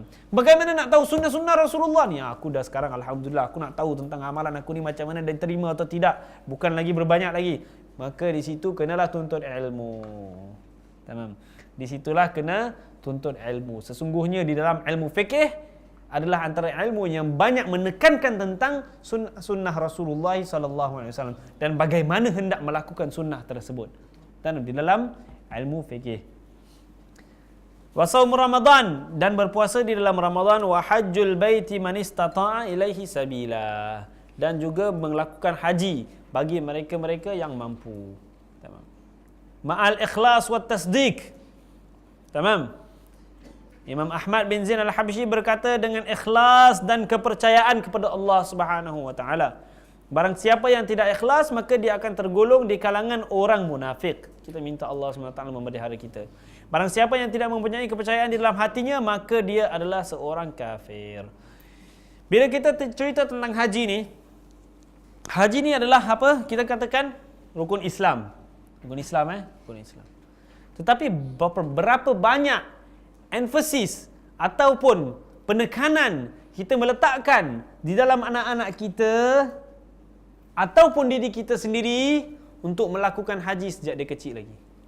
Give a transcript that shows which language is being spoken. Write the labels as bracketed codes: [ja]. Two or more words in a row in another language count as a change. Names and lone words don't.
[ms] Bagaimana nak tahu sunnah-sunnah Rasulullah ni? Aku dah sekarang alhamdulillah aku nak tahu tentang amalan aku ni macam mana dan terima atau tidak. Bukan lagi berbanyak lagi. Maka di situ kenalah tuntut ilmu. Tamam. Di situlah kena tuntut ilmu. Sesungguhnya di dalam ilmu fikih adalah antara ilmu yang banyak menekankan tentang sunnah Rasulullah [ar] صلى الله عليه وسلم [ms] dan bagaimana hendak melakukan sunnah tersebut. Dan di dalam ilmu fikih. [ar] وصوم رمضان, [ms] dan berpuasa di dalam Ramadan, [ar] وحج البيت من استطاع إليه سبيلا, [ms] dan juga melakukan haji bagi mereka-mereka yang mampu. Tamam. [ar] مع الإخلاص والتصديق. تمام. [ms] Imam Ahmad bin Zain al-Habsyi berkata dengan ikhlas dan kepercayaan kepada Allah [ar] سبحانه وتعالى. [ms] Barang siapa yang tidak ikhlas, maka dia akan tergolong di kalangan orang munafik. Kita minta Allah [ar] سبحانه وتعالى [ms] memelihara kita. Barang siapa yang tidak mempunyai kepercayaan di dalam hatinya, maka dia adalah seorang kafir. Bila kita cerita tentang haji ni adalah apa? Kita katakan rukun Islam. Rukun Islam Rukun Islam. Tetapi berapa banyak emphasis ataupun penekanan kita meletakkan di dalam anak-anak kita ataupun diri kita sendiri untuk melakukan haji sejak dia kecil lagi.